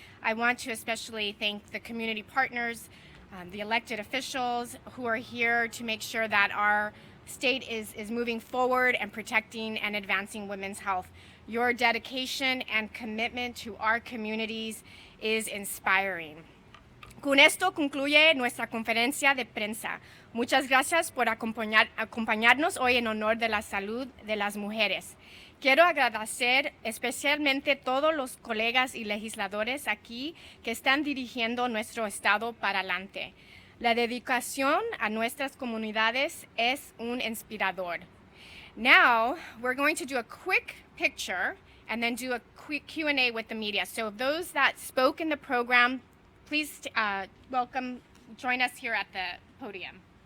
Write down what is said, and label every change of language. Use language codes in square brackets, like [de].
[en] I want to especially thank the community partners, the elected officials who are here to make sure that our state is moving forward and protecting and advancing women's health. Your dedication and commitment to our communities is inspiring. [es] Con esto concluye nuestra conferencia de prensa. Muchas gracias por acompañarnos hoy en honor de la salud de las mujeres. Quiero agradecer especialmente a todos los colegas y legisladores aquí que están dirigiendo nuestro estado para adelante. La dedicación a nuestras comunidades es un inspirador. [en] Now, we're going to do a quick picture and then do a quick Q&A with the media. So those that spoke in the program, please join us here at the podium.